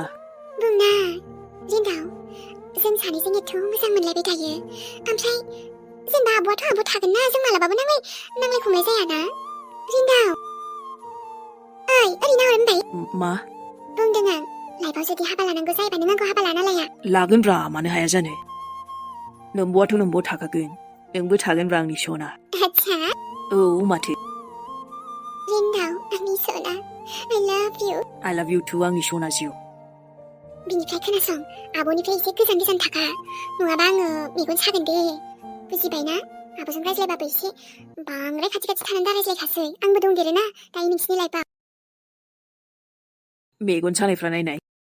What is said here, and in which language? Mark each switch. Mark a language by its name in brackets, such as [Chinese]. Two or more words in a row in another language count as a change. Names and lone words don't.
[Bodo] बुंना रिन्दाव जों सानैजों एथ' मोजां मोनलायबाय थायो ओमफ्राय जेनेबा आब'आथ' आब' थागोन ना जों मालाबाबो नांलाय खमलाय जायाना रिन्दाव ओइ ओरैनो हर होनबाय मा बुंदों आं लाइफआव जुदि हाबा लानांगौ जायोबा नों आंखौ हाबा लाना लाया लागोनब्रा मानो हाया जानो नोंब'आथ' नोंब'आव थाखागोन नोंबो थागोनब्रा आंनि सना आच्छा औ माथो रिन्दाव आंनि सना I [English] love you too [Bodo] आंनि सना जिउ बिनिफ्राय खोनासं आब'निफ्राय एसे गोजान गोजान थाखा नङाबा आङो मेगन सागोन दे बुजिबायना आब'जों रायज्लायबाबो एसे बांद्राय खाथि खाथि थानानै दा रायज्लायखासै आंबो दंदेरोना दायो नोंसिनि लाइफआव मेगन सानायफ्रा नायनाय